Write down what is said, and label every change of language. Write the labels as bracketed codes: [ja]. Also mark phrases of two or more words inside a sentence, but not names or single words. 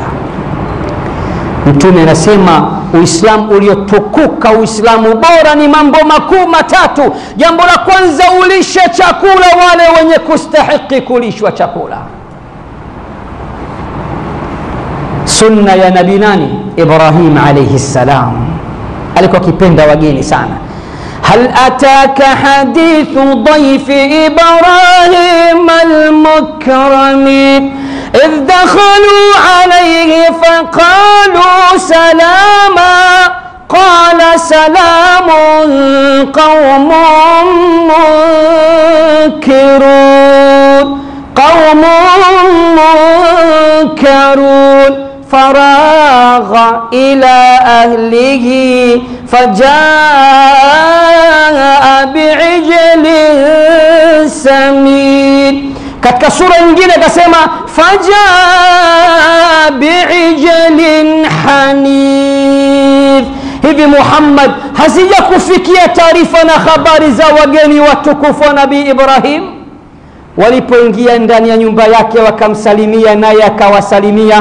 [sw] Mtume anasema Uislamu uliotukuka, Uislamu bora ni mambo makuu matatu. Jambo la kwanza, ulishe chakula wale wenye kustahiki kulishwa chakula. Sunna ya nabii nani? Ibrahim [ar] عليه السلام, [sw] alikuwa kipenda wageni sana. [ar] هل أتاك حديث ضيف إبراهيم المكرمين إذ دخلوا عليه فقالوا سلاما قال سلام قوم منكرون فراغ إلى أهله فجاء بعجل سمين. [sw] katika sura nyingine akasema [ar] فجاء بعجل حنيف. [sw] Hivi Muhammad, hazija kufikia taarifa na habari za wageni watukufu wa Nabii Ibrahim? Walipoingia ndani ya nyumba yake wakamsalimia, naye akawasalimia.